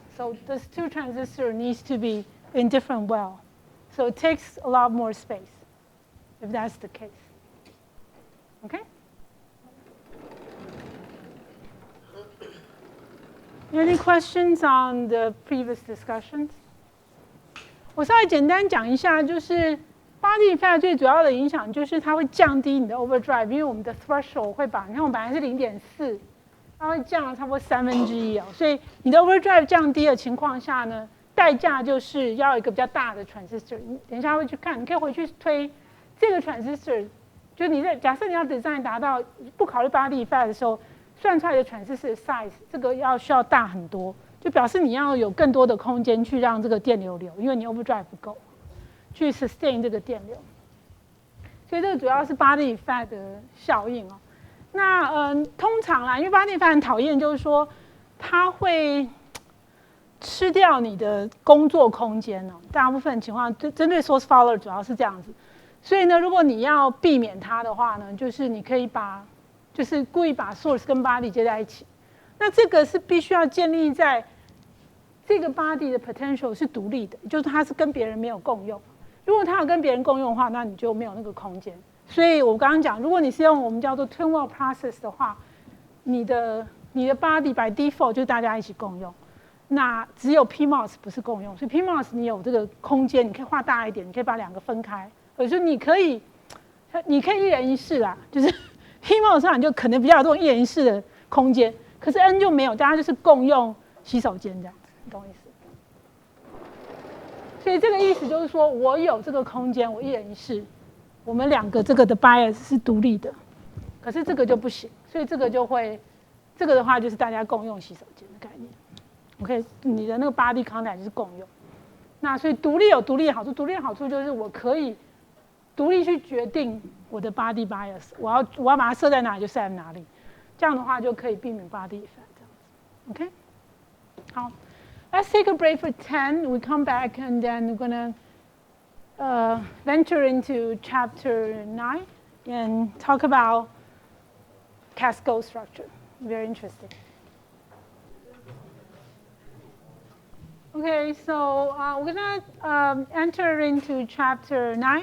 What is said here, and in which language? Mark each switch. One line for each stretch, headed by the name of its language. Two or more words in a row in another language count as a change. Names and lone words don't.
English: So this 2 transistor needs to be in different well. So it takes a lot more space, if that's the case. Okay? Any questions on the previous discussions?
Chinese: 我稍微简单讲一下，就是
English: body fat
Chinese: 最主要的影响就是它会降低你的 overdrive， 因为我们的 threshold 会把，你看我们本来是 0.4， 它会降了差不多1/3哦，所以你的 overdrive 降低的情况下呢，代价就是要有一个比较大的 transistor。等一下会去看，你可以回去推这个 transistor，就你在假設你要 design 達到不考慮
English: body fat
Chinese: 的時候，算出來的 transistor size 這個需要大很多，就表示你要有更多的空間去讓這個電流流，因為你 overdrive 不夠。去 sustain 這個電流，所以這個主要是
English: body fat
Chinese: 的效應哦。那通常啦，因為
English: body fat
Chinese: 很討厭，就是說它會吃掉你的工作空間哦。大部分情況針對
English: source follower
Chinese: 主要是這樣子。所以呢，如果你要避免它的話呢，就是你可以就是故意把 source 跟 body 接在一起。那這個是必須要建立在這個 body 的 potential 是獨立的，就是它是跟別人沒有共用。如果它有跟別人共用的話，那你就沒有那個空間。所以我剛剛講，如果你是用我們叫做
English: Twin-Wall process
Chinese: 的話，你的
English: body by default
Chinese: 就是大家一起共用。那只有 PMOS 不是共用，所以 PMOS 你有這個空間，你可以畫大一點，你可以把兩個分開。或者說你可以一人一室啦，就是 PMOS 上你就可能比較有這種一人一室的空間，可是 N 就沒有，大家就是共用洗手間這樣子，你懂我意思？所以這個意思就是說我有這個空間，我一人一室，我們兩個這個的 bias 是獨立的，可是這個就不行，所以這個的話就是大家共用洗手間的概念。OK， 你的那個
English: body contact
Chinese: 就是共用。那所以獨立有獨立的好處，独立的好處就是我可以獨立去決定我的
English: body bias，
Chinese: 我要把它設在哪裡就設在哪裡，這樣的話就可以避免
English: body effect
Chinese: 這樣子。OK， 好 ，
English: Let's take a break for 10. We come back and then we're gonna venture into chapter 9 and talk about cascade structure. Very interesting. Okay, so we're gonna enter into chapter 9.